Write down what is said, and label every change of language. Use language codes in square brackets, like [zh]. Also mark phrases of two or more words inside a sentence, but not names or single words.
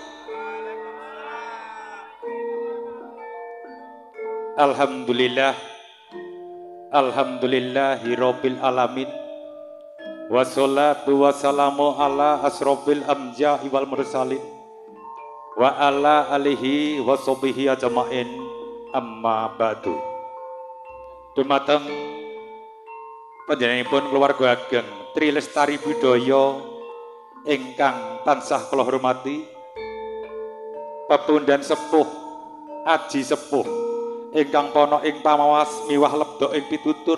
[ar] الحمد لله، الحمد لله رب العالمين. والصلاة والسلام على أشرف الأنبياء والمرسلين وعلى آله وصحبه أجمعين، أما بعد. [jv] Dumateng panjenenganipun keluarga ageng Tri Lestari Budaya ingkang tansah kula hormati, pepundhan sepuh aji sepuh ingkang pono ing pamawas miwah lebda ing pitutur,